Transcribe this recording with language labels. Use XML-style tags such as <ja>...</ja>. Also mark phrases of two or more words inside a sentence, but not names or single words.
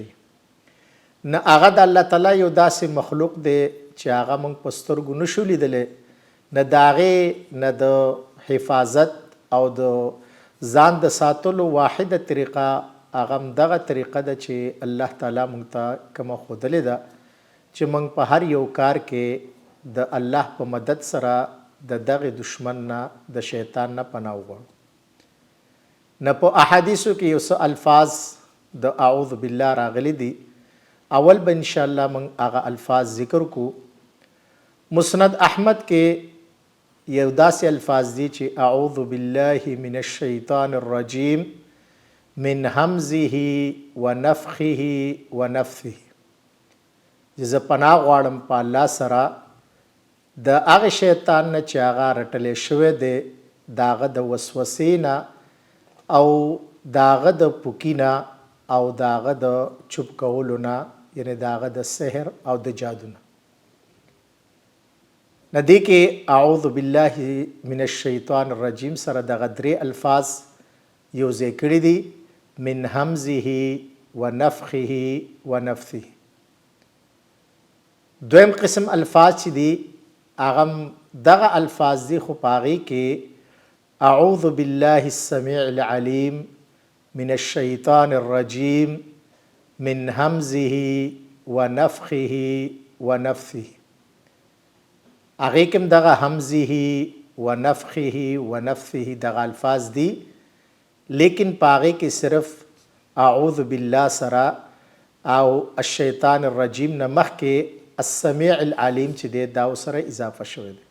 <ps>نه هغه د الله تعالی یو داسې مخلوق دی چې هغه موږ په سترګو نشو لیدلی، نه د هغې نه د حفاظت او د ځان د ساتلو واحده طریقه هغه دغه طریقه ده چې الله تعالی موږ ته کومه ښودلې ده چې موږ په هر یو کار کې د الله په مدد سره د دغه دشمن نه د شیطان نه پناه وغواړو. نه په احادیثو کې یو څه الفاظ د</ps> <ar>اعوذ بالله</ar> <ps>راغلي دي. اول به</ps> <ar>ان شاء الله</ar> <ps>موږ هغه الفاظ ذکر کو. مسند احمد کې یو داسې الفاظ دي چې</ps> <ar>اعوذ بالله من الشیطان الرجیم من همزه ونفخه ونفثه.</ar> <ps>زه پناه غواړم په الله سره د هغه شیطان نه چې هغه رټلی شوی دی، د هغه د وسوسې نه او د هغه د پوکي نه او د هغه د چوپ کولو نه، یعنی د هغه د سحر او د جادو نه. نه دې کې</ps> <ar>اعوذ بالله من الشیطان الرجیم</ar> <ps>سره دغه درې الفاظ یو ځای کړي دي،</ps> <ar>من همزه ونفخه ونفثه.</ar> <ps>دویم قسم الفاظ چې دي هغه دغه الفاظ دي، خو په هغې کې</ps> <ar>اعوذ بالله السمیع العلیم من الشیطان الرجیم من همزه ونفخه ونفثه.</ar> <ps>هغې کې هم دغه</ps> <ar>همزه ونفخه ونفثه</ar> <ps>دغه الفاظ دي، لیکن پاغه کې صرف</ps> <ar>اعوذ بالله</ar> <ps>سره او</ps> <ar>الشیطان الرجیم</ar> <ps>نه مخکې</ps> <ar>السمیع العلیم</ar> <ps>چې دی دا سره اضافه شوی دی.</ps>